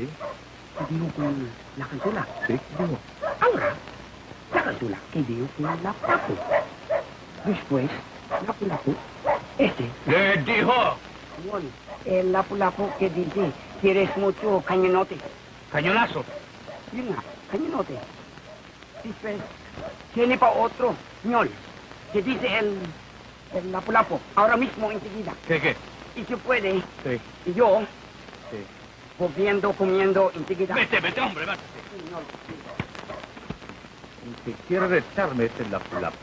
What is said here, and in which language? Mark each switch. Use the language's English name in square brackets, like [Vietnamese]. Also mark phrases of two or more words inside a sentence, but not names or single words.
[Spanish] que dijo con la Cansula. sí. Digo, ahora, la Cansula, que dijo con Lapu-Lapu. Después, Lapu-Lapu, este. ¿Qué dijo? Señor, el Lapu-Lapu que dice, quieres mucho cañonote. Cañonazo. [Filipino] Yun nga, cañonote. [Spanish] Después, tiene pa otro, señor, que dice el Lapu-Lapu, ahora mismo enseguida. ¿Qué? Y se puede, Sí. y yo, Sí. comiendo enseguida. Vete, hombre, vete. Señor, sí. El que quiere retarme es el Lapu-Lapu.